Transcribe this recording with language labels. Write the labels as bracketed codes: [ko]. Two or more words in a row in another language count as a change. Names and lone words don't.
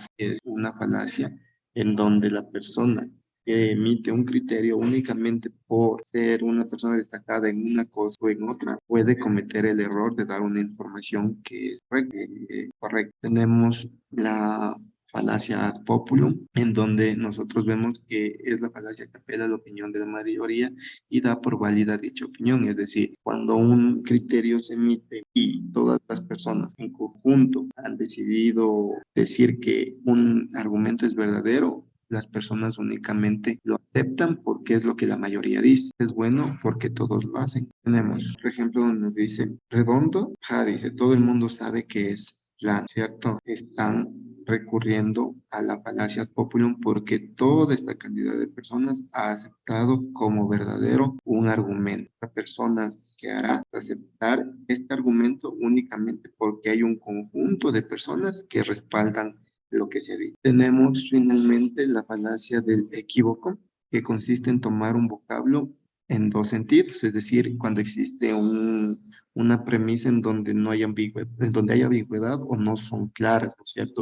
[es] Es una falacia en donde la persona que emite un criterio únicamente por ser una persona destacada en una cosa o en otra, puede cometer el error de dar una información que es correcta. Tenemos la falacia [la] ad populum, [es] en donde nosotros vemos que es la falacia que apela a la opinión de la mayoría y da por válida dicha opinión. Es decir, cuando un criterio se emite y todas las personas en conjunto han decidido decir que un argumento es verdadero, las personas únicamente lo aceptan porque es lo que la mayoría dice. Es bueno porque todos lo hacen. Tenemos, por ejemplo, donde nos dice redondo, dice, todo el mundo sabe que es plano, ¿cierto? Están recurriendo a la falacia [la] ad populum [es] porque toda esta cantidad de personas ha aceptado como verdadero un argumento. La persona que hará aceptar este argumento únicamente porque hay un conjunto de personas que respaldan lo que se dice. Tenemos finalmente la falacia del equívoco, que consiste en tomar un vocablo en dos sentidos, es decir, cuando existe una premisa en donde no hay ambigüedad, en donde hay ambigüedad o no son claras, ¿no es cierto?